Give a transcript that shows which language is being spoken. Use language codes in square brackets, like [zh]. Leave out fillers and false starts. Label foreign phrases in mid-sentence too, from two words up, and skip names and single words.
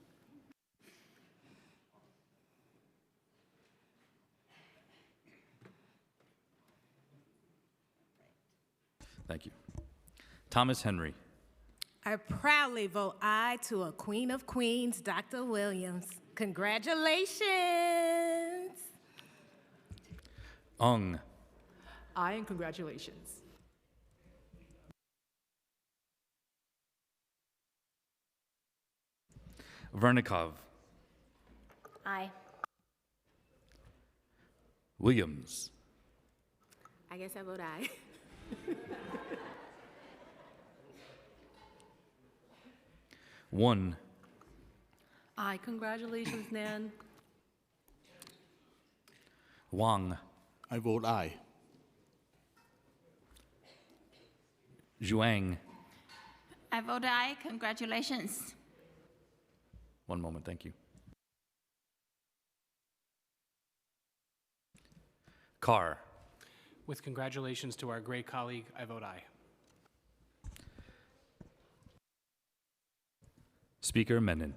[en] thank you. Thomas Henry, I proudly vote aye to a Queen of Queens, Dr. Williams. Congratulations. Ung, Aye and congratulations. Vernikov, Aye. Williams, I guess I vote aye. One, Aye. Congratulations, Nan. Wang, I vote aye. Zhuang. I vote aye. Congratulations. One moment, thank you. Carr. With congratulations to our great colleague, I vote aye. Speaker Menon.